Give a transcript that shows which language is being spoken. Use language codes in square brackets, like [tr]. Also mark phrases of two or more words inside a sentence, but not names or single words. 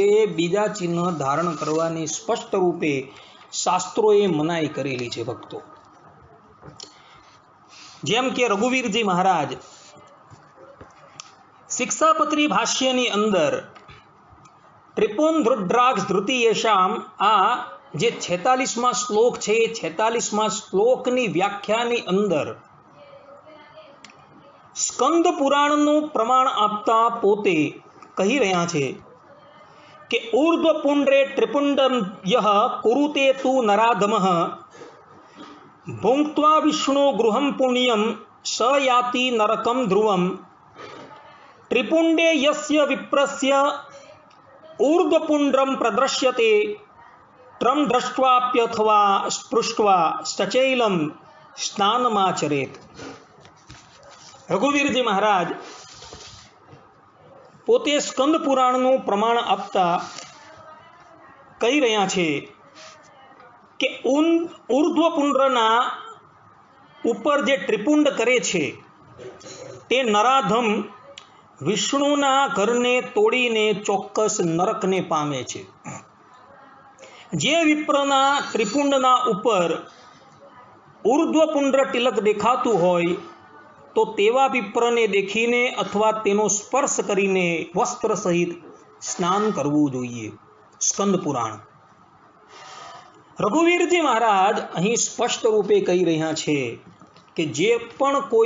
[gu] બીજા ચિન્હ ધારણ કરવાની સ્પષ્ટ રૂપે શાસ્ત્રોએ મનાઈ કરેલી છે। ભક્તો જેમ કે રઘુવીરજી મહારાજ શિક્ષાપત્રી ભાષ્યની અંદર [sa] त्रिपुन रुद्राक्ष धृतियेषाम [gu] આ જે 46મા શ્લોક છે, 46મા શ્લોકની વ્યાખ્યાની અંદર સ્કંદ પુરાણનુ પ્રમાણ આપતા પોતે કહી રહ્યા છે [sa] के ऊर्ध्वपुंड्रे त्रिपुंडम यह कुरुते तु नराधमः भुंक्त्वा विष्णु गृहं पुण्यं स याति नरकं ध्रुवं त्रिपुंडे यस्य विप्रस्य ऊर्ध्वपुंड्रं प्रदृश्यते त्रं दृष्ट्वाप्यथवा स्पृष्ट्वा सचैलं स्नानमाचरेत्। [gu] રઘુવીરજી મહારાજ પોતે સ્કંદ પુરાણનું પ્રમાણ આપતા કહી રહ્યા છે કે ઊર્ધ્વપુંડ્રના ઊપર જે ત્રિપુંડ કરે છે તે નરાધમ વિષ્ણુના ઘરને તોડીને ચોક્કસ નરકને પામે છે। જે વિપ્રના ત્રિપુંડના ઊપર ઊર્ધ્વપુંડ્ર તિલક દેખાતું હોય તો તેવા વિપ્રને દેખીને અથવા તેનો સ્પર્શ કરીને વસ્ત્ર સહિત સ્નાન કરવું જોઈએ. સ્કંદ પુરાણ. રઘુવીરજી મહારાજ અહીં સ્પષ્ટ રૂપે કહી રહ્યા છે કે જે પણ કોઈ